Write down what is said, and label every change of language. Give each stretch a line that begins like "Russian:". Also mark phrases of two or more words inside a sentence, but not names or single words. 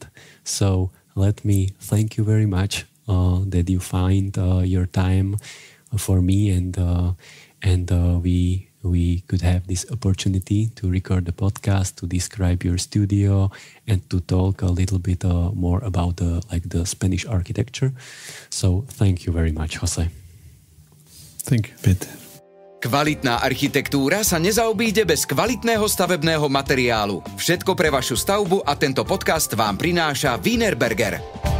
English: So let me thank you very much that you find your time for me, and we could have this opportunity to record the podcast, to describe your studio, and to talk a little bit more about the Spanish architecture. So thank you very much, Jose. Thank you, Peter.
Slovak: Kvalitná architektúra sa nezaobíde bez kvalitného stavebného materiálu. Všetko pre vašu stavbu a tento podcast vám prináša Wienerberger.